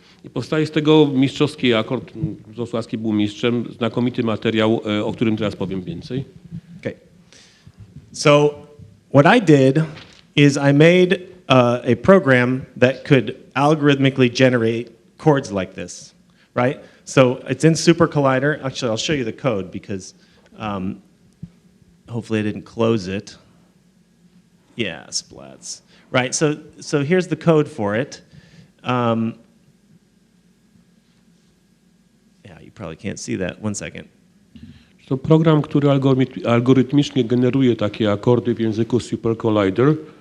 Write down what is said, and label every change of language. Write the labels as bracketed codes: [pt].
[pl] I powstaje z tego mistrzowski akord. Lutosławski był mistrzem, znakomity materiał, o którym teraz powiem więcej. [en] Okay. So what I did is I made a program that could algorithmically generate chords like this, right? So it's in Super Collider. Actually, I'll show you the code because hopefully I didn't close it. Yeah, splats. Right, so here's the code for it. Yeah, you probably can't see that. One second. [pl] To program, który algorytmicznie generuje takie akordy w języku Super Collider.